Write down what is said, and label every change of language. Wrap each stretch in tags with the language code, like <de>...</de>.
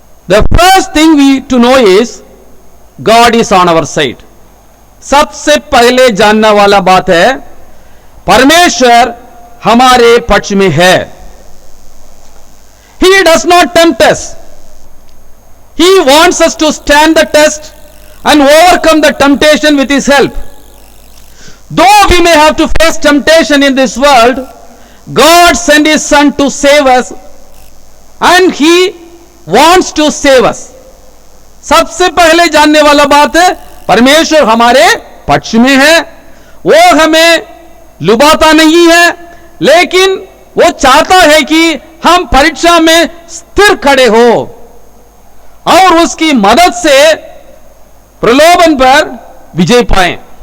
<en>The first thing we to know is God is on our side.</en> <hi>सबसे पहले जानने वाला बात है परमेश्वर हमारे पक्ष में है.</hi> <en>He does not tempt us. He wants us to stand the test and overcome the temptation with his help. Though we may have to face temptation in this world, God sent his son to save us and he wants to save us.</en> <hi>सबसे पहले जानने वाला बात है परमेश्वर हमारे पक्ष में है. वो हमें लुभाता नहीं है, लेकिन वो चाहता है कि हम परीक्षा में स्थिर खड़े हो और उसकी मदद से प्रलोभन पर विजय पाएं.</hi>